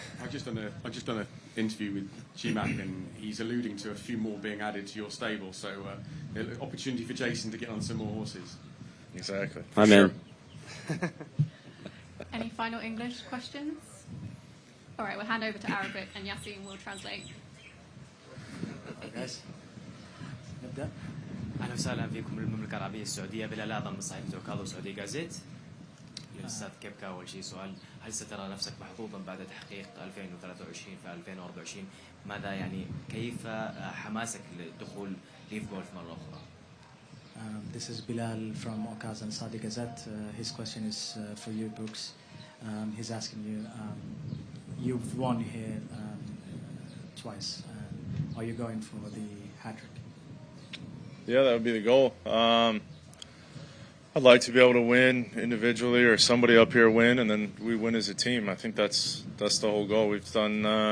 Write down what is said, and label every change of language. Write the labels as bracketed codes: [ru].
[en] I've just done an interview with GMAC, and he's alluding to a few more being added to your stable. So opportunity for Jason to get on some more horses. Exactly. I'm in. Any final English questions? All right, we'll hand over to Arabic, and Yassine will translate. [ar] guys. نبدأ. أهلا وسهلا فيكم بالمملكة العربية السعودية. بلال آدم من صحيفة وكالة سعودي جازيت. للأستاذ كيبكا أول شيء سؤال: هل سترى نفسك محظوظا بعد تحقيق 2023 في 2024؟ ماذا كيف حماسك للدخول ليف جولف مرة أخرى؟ [en] This is Bilal from Okaz and Saudi Gazette. His question is for you, Brooks. He's asking you, you've won here twice. Are you going for the hat-trick? Yeah, that would be the goal. I'd like to be able to win individually, or somebody up here win, and then we win as a team. I think that's the whole goal. We've done.